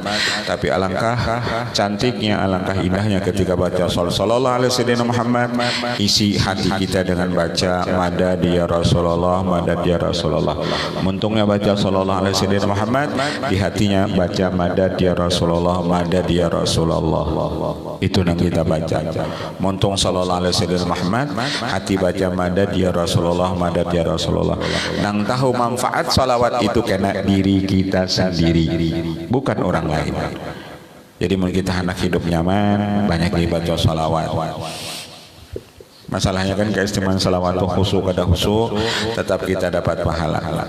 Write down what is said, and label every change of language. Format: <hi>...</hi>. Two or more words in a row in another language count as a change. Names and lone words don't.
<bjn>Tapi alangkah cantiknya, alangkah indahnya ketika baca</bjn> <ar>صلى الله عليه وسلم</ar> <bjn>Muhammad, isi hati kita dengan baca</bjn> <ar>مدد يا رسول الله, مدد يا رسول الله.</ar> <bjn>Muntungnya baca</bjn> <ar>صلى الله عليه وسلم</ar> <bjn>Muhammad, di hatinya baca</bjn> <ar>مدد يا رسول الله, مدد يا رسول الله.</ar> <bjn>Itu yang kita baca. Muntung</bjn> <ar>صلى الله عليه وسلم</ar> <bjn>Muhammad, hati baca</bjn> <ar>مدد يا رسول الله, مدد يا رسول الله.</ar> <bjn>Nang tahu manfaat salawat itu kena diri kita sendiri, bukan orang lain. Jadi mau kita hendak hidup nyaman, banyak dibaca salawat. Masalahnya kan keistimewaan salawat itu khusyuk kada khusyuk tetap kita dapat pahala.</bjn>